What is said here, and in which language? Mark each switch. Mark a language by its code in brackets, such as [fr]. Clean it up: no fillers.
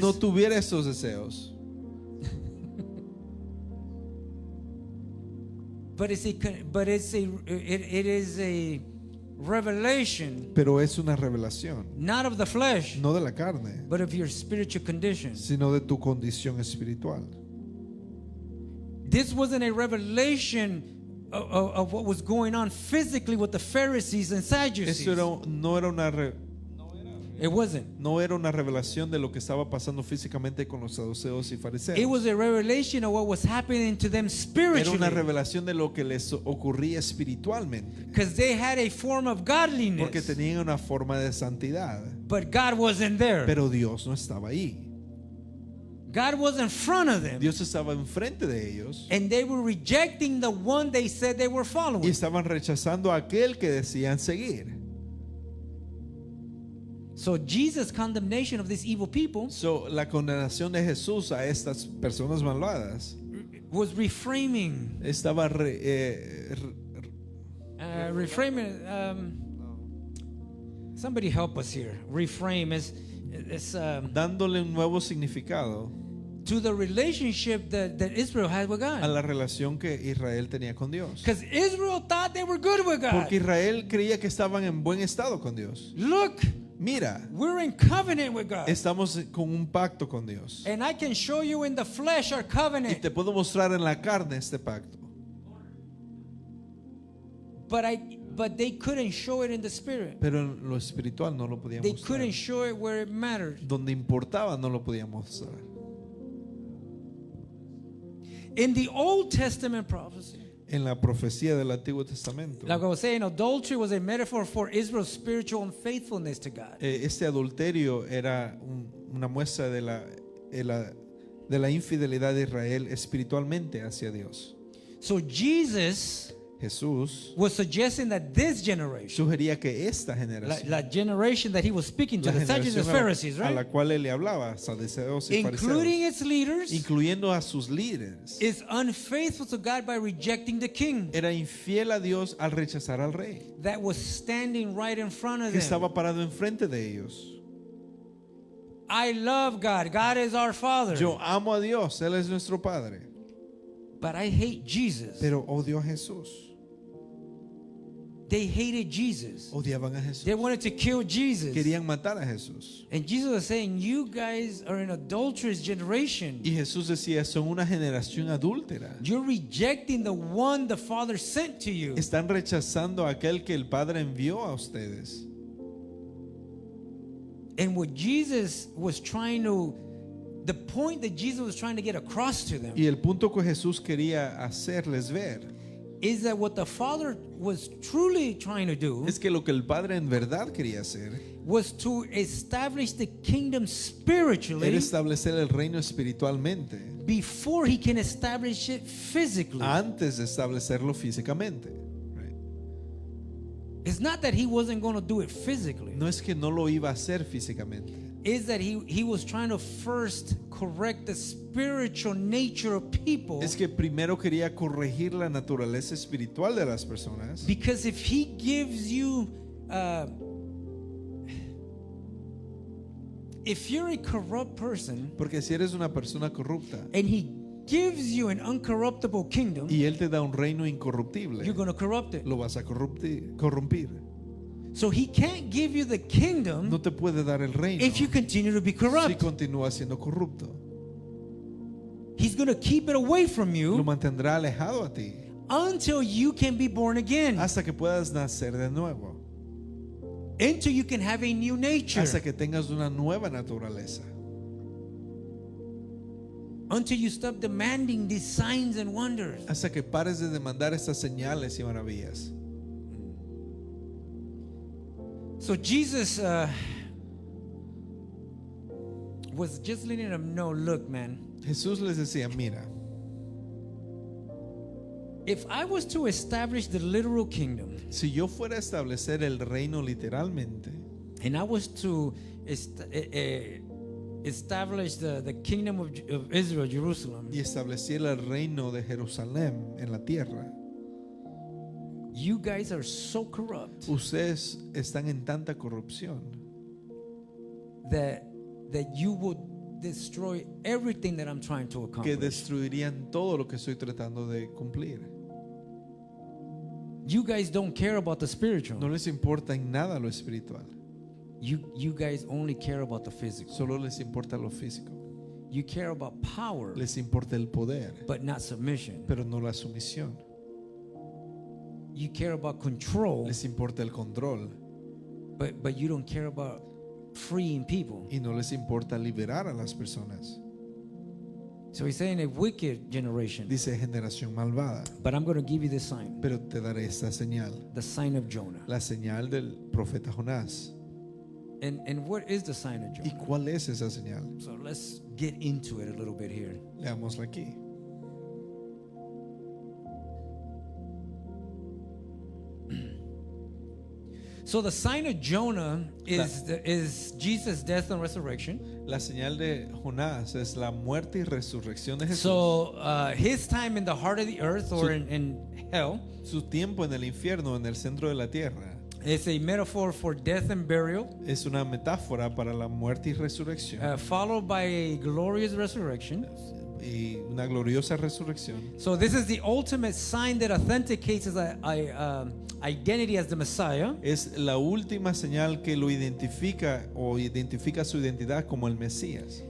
[es] no tuviera estos deseos. [en] But it is a revelation, [es] Pero es una revelación. [en] not of the flesh, [es] No de la carne, [en] but of your spiritual condition. [es] sino de tu condición espiritual. [en] This wasn't a revelation of what was going on physically with the Pharisees and Sadducees. [es] Eso no era [en] It wasn't. [es] no era una revelación de lo que estaba pasando físicamente con los saduceos y fariseos. [en] It was a revelation of what was happening to them [es] Era una [en] spiritually, [es] revelación de lo que les ocurría espiritualmente. [en] because they had a form of godliness, [es] Porque tenían una forma de santidad. [en] but God wasn't there. [es] Pero Dios no estaba ahí. [en] God was in front of them, [es] Dios estaba enfrente de ellos. [en] and they were rejecting the one they said they were [es] Y [en] following. [es] estaban rechazando a aquel que decían seguir. [en] So Jesus' condemnation of these evil people [es] So, la condenación de Jesús a estas personas malvadas [en] was reframing. [es] estaba [en] Reframing. Somebody help us here. Reframe is [es] dándole un nuevo significado [en] to the relationship that Israel had with [es] a [en] God. [es] la relación que Israel tenía con Dios. [en] Because Israel thought they were good with God. [es] Porque Israel creía que estaban en buen estado con Dios. [en] Look, [es] Mira, [en] we're in covenant with God. [es] estamos con un pacto con Dios. [en] And I can show you in the flesh our [es] Y [en] covenant. [es] te puedo mostrar en la carne este pacto. [en] But they couldn't show it in the spirit. [es] Pero en lo espiritual no lo podían [en] They [es] mostrar. [en] couldn't show it where it mattered. [es] Donde importaba no lo podían mostrar. [en] In the Old Testament prophecy, [es] En la profecía del Antiguo Testamento, [en] like I was saying, adultery was a metaphor for Israel's spiritual unfaithfulness to God. [es] este adulterio era una muestra de la infidelidad de Israel espiritualmente hacia Dios. [en] So Jesus [es] Jesús [en] was suggesting that this generation, [es] sugería que esta generación, [en] la generation that he was speaking to, [es] la [en] the Sadducees and [es] generación [en] Pharisees, [es] a la [en] right? [es] cual él le hablaba, saduceos y [en] Including [es] fariseos, [en] its leaders, [es] incluyendo a sus líderes, [en] is unfaithful to God by rejecting the king [es] era infiel a Dios al rechazar al rey, [en] that was standing right in front of [es] que [en] them. [es] estaba parado enfrente de ellos. [en] I love God. God is our Father. [es] Yo amo a Dios, Él es nuestro Padre, [en] But I hate Jesus. [es] pero odio a Jesús. [en] They hated Jesus. [es] Odiaban a Jesús. [en] They wanted to kill Jesus. [es] Querían matar a Jesús. [en] And Jesus was saying, you guys are an adulterous generation. [es] Y Jesús decía, son una generación adúltera. [en] You're rejecting the one the Father sent to you. [es] Están rechazando a aquel que el Padre envió a ustedes. [en] And what Jesus was trying to, the point that Jesus was trying to get across to them [es] Y el punto que Jesús quería hacerles ver [en] is that what the Father was truly trying to do [es] es que lo que el Padre en verdad quería hacer [en] was to establish the kingdom [es] era [en] spiritually [es] establecer el reino espiritualmente [en] before he can establish it physically. [es] antes de establecerlo físicamente. Right? [en] It's not that he wasn't going to do it physically. [es] No es que no lo iba a hacer físicamente. [en] Is that he was trying to first correct the spiritual nature of people. [es] Es que primero quería corregir la naturaleza espiritual de las personas. [en] Because if he gives you if you're a corrupt person [es] Porque si eres una persona corrupta [en] and he gives you an uncorruptible kingdom, [es] y Él te da un reino incorruptible, [en] you're going to corrupt it. [es] lo vas a corrompir. [en] So he can't give you the kingdom [es] No te puede dar el reino [en] if you continue to be [es] si [en] corrupt. [es] continúas siendo corrupto. [en] He's going to keep it away from [es] Lo [en] you [es] mantendrá alejado a ti [en] until you can be born again, [es] hasta que puedas nacer de nuevo, [en] until you can have a new nature, [es] hasta que tengas una nueva naturaleza, [en] until you stop demanding these signs and wonders. [es] hasta que pares de demandar estas señales y maravillas. [en] So Jesus was just letting them know, look, man, [es] Jesús les decía, mira, [en] if I was to establish the literal kingdom [es] si yo fuera a establecer el reino literalmente [en] and I was to establish the kingdom of Israel, Jerusalem, [es] y estableciera el reino de Jerusalén en la tierra, [en] you guys are so corrupt [es] ustedes están en tanta corrupción [en] that you would destroy everything that I'm trying to [es] que [en] accomplish. [es] destruirían todo lo que estoy tratando de cumplir. [en] You guys don't care about the [es] No [en] spiritual. [es] les importa en nada lo espiritual, [en] You guys only care about the physical. [es] solo les importa lo físico. [en] You care about power, [es] Les importa el poder, [en] but not submission. [es] pero no la sumisión. [en] You care about control, [es] Les importa el control [en] but you don't care about freeing people. [es] y no les importa liberar a las personas. [en] So he's saying a wicked generation. [es] Dice generación malvada, [en] But I'm going to give you this sign, [es] pero te daré esta señal, [en] the sign of Jonah. [es] la señal del profeta Jonás. [en] And what is the sign of [es] ¿Y [en] Jonah? [es] cuál es esa señal? [en] So let's get into it a little bit here. [es] Leámosla aquí. [en] So the sign of Jonah is Jesus' death and resurrection. [es] La señal de Jonás es la muerte y resurrección de Jesús. [en] So his time in the heart of the earth or in hell [es] Su tiempo en el infierno, en el centro de la tierra, [en] is a metaphor for death and burial, [es] es una metáfora para la muerte y resurrección [en] followed by a glorious resurrection. [es] y una gloriosa resurrección. [en] So this is the ultimate sign that authenticates his identity as the Messiah. [es] Es la última señal que lo identifica o identifica su identidad como el Mesías